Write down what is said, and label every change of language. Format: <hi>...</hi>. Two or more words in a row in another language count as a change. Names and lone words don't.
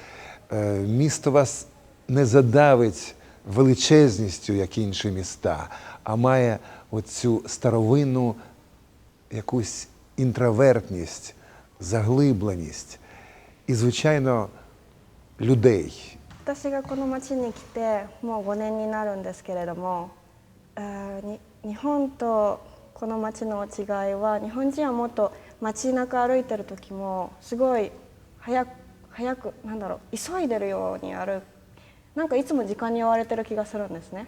<uk>Місто вас не задавить величезністю, як інші міста, а має оцю старовинну якусь інтровертність, заглибленість і, звичайно, людей.</uk> <ja>私がこの町に来てもう5年になるんですけれども、日本とこの町の違いは、日本人はもっと街中歩いてる時もすごい早く急いでるようになんかいつも時間に追われてる気がするんですね。</ja>